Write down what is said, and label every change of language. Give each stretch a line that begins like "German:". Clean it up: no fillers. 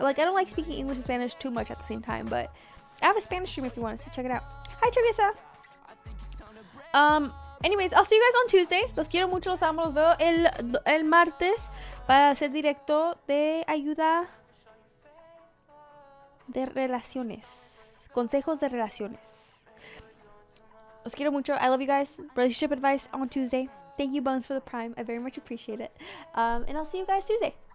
English: Like, I don't like speaking English and Spanish too much at the same time, but I have a Spanish stream if you want us to check it out. Hi, Teresa. Anyways, I'll see you guys on Tuesday.
Spanish: Los quiero mucho, los amo, los veo el martes para hacer directo de ayuda de relaciones. Consejos de relaciones. Los quiero mucho.
English: I love you guys. Relationship advice on Tuesday. Thank you, Bones, for the prime. I very much appreciate it. And I'll see you guys Tuesday.